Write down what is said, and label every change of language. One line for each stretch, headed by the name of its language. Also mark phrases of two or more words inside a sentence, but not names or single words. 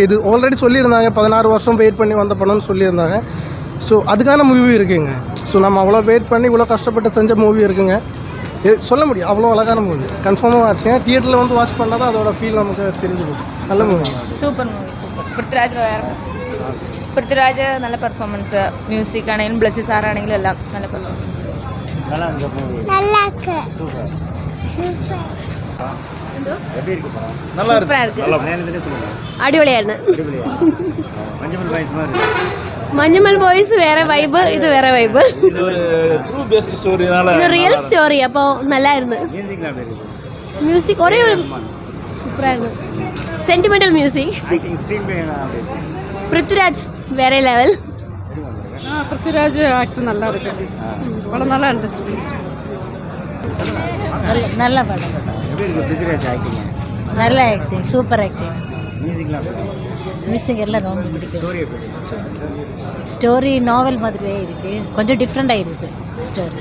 Tamil: இது ஆல்ரெடி சொல்லியிருந்தாங்க, 16 வருஷம் வெயிட் பண்ணி வந்த படம்னு சொல்லியிருந்தாங்க. ஸோ அதுக்கான மூவி இருக்குங்க. ஸோ நம்ம அவ்வளோ வெயிட் பண்ணி இவ்வளோ கஷ்டப்பட்டு செஞ்ச மூவி இருக்குங்க. சொல்ல முடியும், அவ்வளோ அழகான மூவி. கன்ஃபார்மாக வாட்சுங்க. தியேட்டரில் வந்து வாட்ச் பண்ணால் தான் அதோட ஃபீல் நமக்கு தெரிஞ்சு போகும். நல்ல மூவி,
English: super movie,
Tamil: சூப்பர்.
Malayalam: പൃഥ്വിരാജ് നല്ല പെർഫോമൻസ്, മ്യൂസിക് ആണെങ്കിലും ബ്ലസ്സി സാറാണെങ്കിലും എല്ലാം നല്ല പെർഫോമൻസ്. അടിപൊളിയായിരുന്നു. മഞ്ഞുമൽ ബോയ്സ് വേറെ വൈബ്, ഇത് വേറെ വൈബ്. ഇത്
English: real story,
Malayalam: അപ്പോൾ നല്ലായിരുന്നു. മ്യൂസിക് ഒരേ ഒരു സൂപ്പറായിരുന്നു.
English: sentimental music.
Malayalam: പൃഥ്വിരാജ് വേറെ ലെവൽ.
Tamil: പൃഥ്വിരാജ് ആക്ട് நல்லா இருக்கு. படம் நல்லா இருந்துச்சு. நல்ல படம், நல்ல ஆக்டிங்,
English: super acting.
Tamil: மியூசிக் எல்லாம் ரொம்ப பிடிக்கும். ஸ்டோரி நாவல் மாதிரியே இருக்கு, கொஞ்சம் டிஃப்ரெண்டாக இருக்கு ஸ்டோரி.